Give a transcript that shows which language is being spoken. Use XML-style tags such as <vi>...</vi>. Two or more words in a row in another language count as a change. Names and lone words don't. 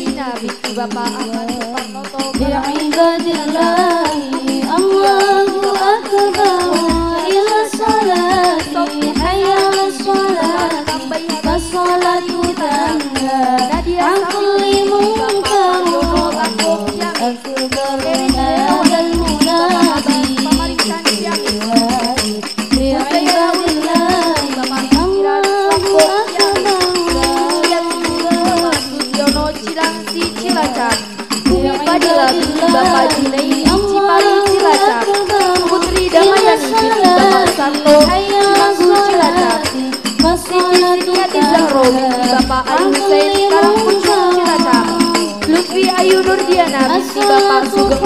<ar>لعباد الله الله أكبر إلى الصلاة حي على الصلاة فالصلاة تنهى عن كل منكر أكبر هذا المنادي لعباد الله الله</ar> <id>Cilacap, Bumi Fadila binti Bapak Junaidi Cipali Cilacap, Putri Damayani binti Bapak Sarto Cimanggu Cilacap, Siti Siniati Zahro binti Bapak Ali Hussein Karangpucung Cilacap, Lutfi Ayu Nurdiana binti Bapak Sugeng</id>